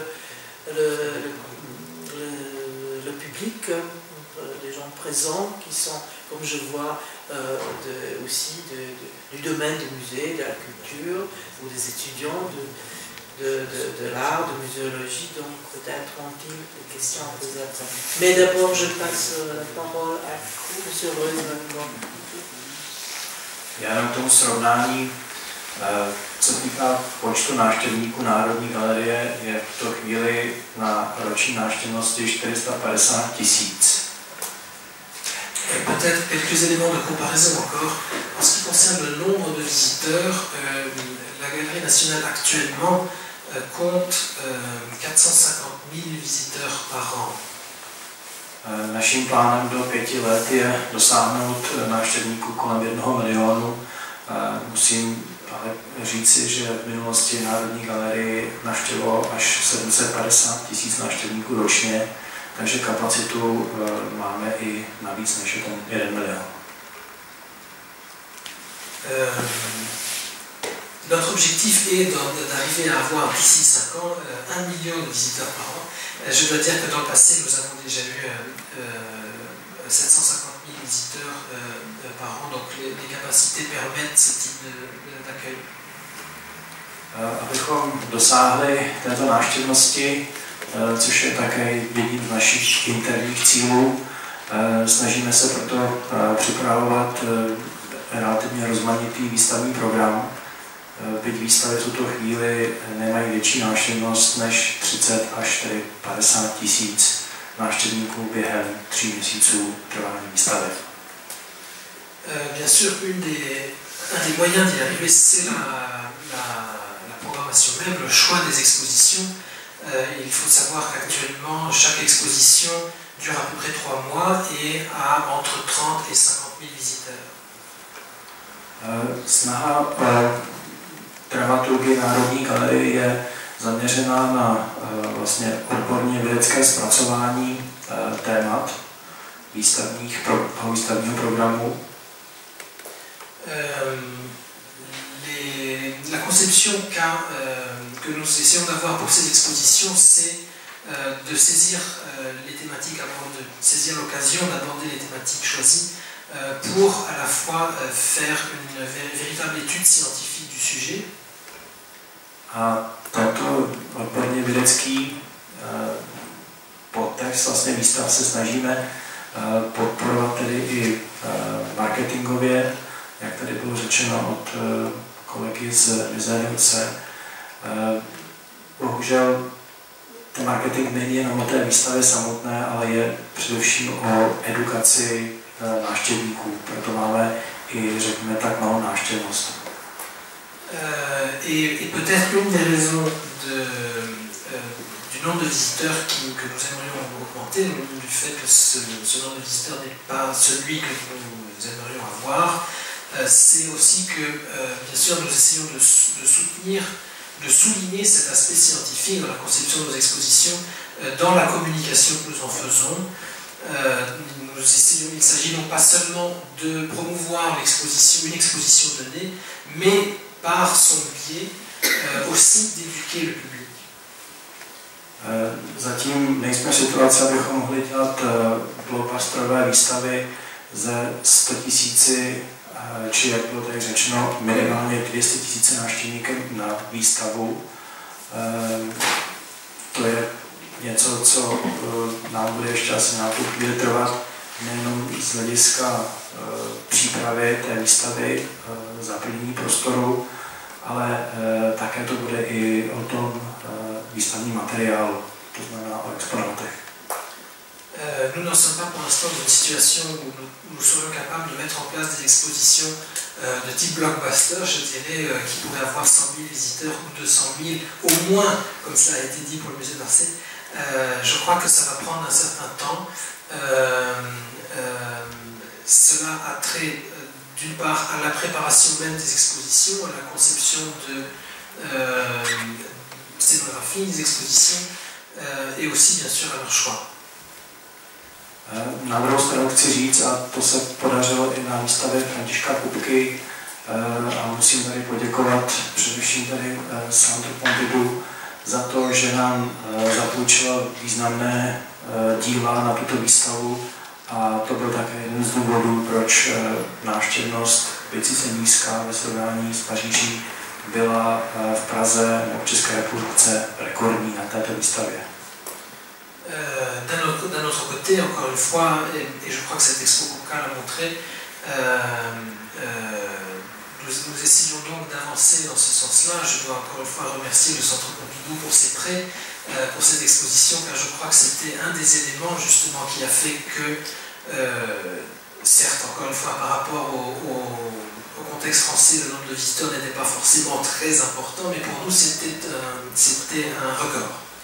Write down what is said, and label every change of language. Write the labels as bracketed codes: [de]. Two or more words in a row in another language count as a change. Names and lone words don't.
[fr] le public, les gens présents qui sont, comme je vois, aussi du domaine du musée, de la culture, ou des étudiants de l'art, de muséologie, donc peut-être ont-ils des questions à poser après. Mais d'abord, je passe la parole à vous, M. Reusel. [cs] Já jenom k tomu srovnání, co týká počtu návštěvníků Národní galerie, je v tuto chvíli na roční návštěvnosti 450 000. [fr] Peut-être quelques éléments de comparaison encore. En ce qui concerne le nombre de visiteurs, la Galerie nationale actuellement compte 450 000 visiteurs par an. [cs] Naším plánem do 5 let je dosáhnout návštěvníků kolem 1 milionu. Musím ale říci, že v minulosti Národní galerii navštěvovalo až 750 000 návštěvníků ročně, takže kapacitu máme i navíc než je ten 1 milion. [fr] Notre objectif est d'arriver à avoir d'ici 5 ans 1 million de visiteurs par an. Je dois dire que dans le passé, nous avons déjà eu 750 000 visiteurs par an, donc les capacités permettent ce type d'accueil. [cs] Abychom dosáhli této návštěvnosti, což je také jedním z našich interních cílů, snažíme se proto připravovat relativně rozmanitý výstavní program. Byť výstavy v tuto chvíli nemají větší návštěvnost než 30 až 50 000 návštěvníků během 3 měsíců trvání výstavy. [fr] Bien sûr, un des moyens d'y arriver, c'est la programmation même, le choix des expositions. Il faut savoir qu'actuellement, chaque exposition dure à peu près 3 mois et a entre 30 et 50 000 visiteurs. [cs] Snaha dramaturgie Národní galerie je zaměřená na vlastně odborně vědecké zpracování témat výstavního programu. [fr] La conception que nous essayons d'avoir pour ces expositions, c'est de saisir les thématiques abordées, saisir l'occasion d'aborder les thématiques choisies pour à la fois faire une véritable étude scientifique du sujet. [cs] A tento odborně vědecký podtext vlastně výstav se snažíme podporovat tedy i marketingově, jak tady bylo řečeno od kolegy z Vizenice. Bohužel ten marketing není jenom o té výstavě samotné, ale je především o edukaci návštěvníků, proto máme i, řekněme tak, malou návštěvnost. [fr] Et peut-être l'une des raisons du nombre de visiteurs que nous aimerions augmenter, du fait que ce nombre de visiteurs n'est pas celui que nous aimerions avoir, c'est aussi que, bien sûr, nous essayons de souligner cet aspect scientifique dans la conception de nos expositions, dans la communication que nous en faisons. Il ne s'agit donc pas seulement de promouvoir une exposition donnée, mais par son biais aussi d'éduquer le public. [cs] Zatím nejsme v situaci, abychom mohli dělat blockbusterové výstavy ze 100 000, či jak bylo tady řečeno, minimálně 200 000 návštěvníků na výstavu. To je něco, co nám bude ještě asi nějakou chvíli trvat, nejenom z hlediska přípravy té výstavy, zaplnění prostoru, ale také to bude i o tom výstavním materiálu, to znamená o exponátech. [fr] Nous n'en sommes pas pour l'instant dans une situation où nous serions capables de mettre en place des expositions de type blockbuster, je dirais, qui pourraient avoir 100 000 visiteurs ou 200 000, au moins, comme ça a été dit pour le musée d'Orsay. Je crois que ça va prendre un certain temps. Cela a trait d'une part à la préparation même des expositions, à la conception de scénographie des expositions et aussi bien sûr à leur choix. [cs] Na druhou stranu chci říct, a to se podařilo i na výstavě Františka Kupky, a musím tady poděkovat především tady Centre Pompidou za to, že nám zapůjčila významné díla na tuto výstavu, a to byl také jeden z důvodů, proč návštěvnost, byť sice nízká ve srovnání s Paříží, byla v Praze nebo v České republice rekordní na této výstavě. [fr] D'un autre côté, encore une fois, et je crois que cette expo Kupka l'a montré, nous essayons donc d'avancer dans ce sens-là. Je dois encore une fois remercier le Centre Pompidou pour ses prêts, pour cette exposition, car je crois que c'était un des éléments justement qui a fait que, certes, encore une fois, par rapport au contexte français, le nombre de visiteurs n'était pas forcément très important, mais pour nous c'était un record.